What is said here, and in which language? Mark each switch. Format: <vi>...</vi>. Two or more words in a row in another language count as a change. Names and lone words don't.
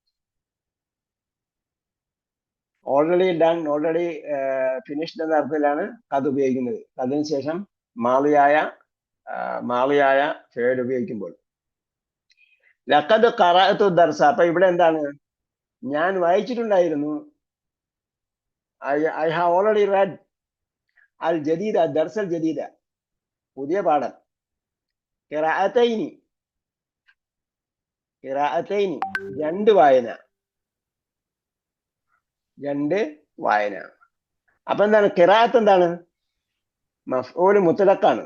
<en>already done, already finished</en> <ml>എന്ന അർത്ഥത്തിലാണ് അത് ഉപയോഗിക്കുന്നത്. അതിനുശേഷം മാളിയായ ഫേഡ് ഉപയോഗിക്കുമ്പോൾ</ml> <ar>لقد قرأت الدرس.</ar> <ml>അപ്പൊ ഇവിടെ എന്താണ്? ഞാൻ വായിച്ചിട്ടുണ്ടായിരുന്നു.</ml> <en>I have already read</en> <ar>الجديدة، درس الجديدة,</ar> <ml>പുതിയ പാഠം. ഖിറാഅത്തൈനി, രണ്ട് വായന. അപ്പൊ എന്താണ്? ഖിറാഅത്ത് എന്താണ്?</ml> <ar>مفعول مطلق.</ar>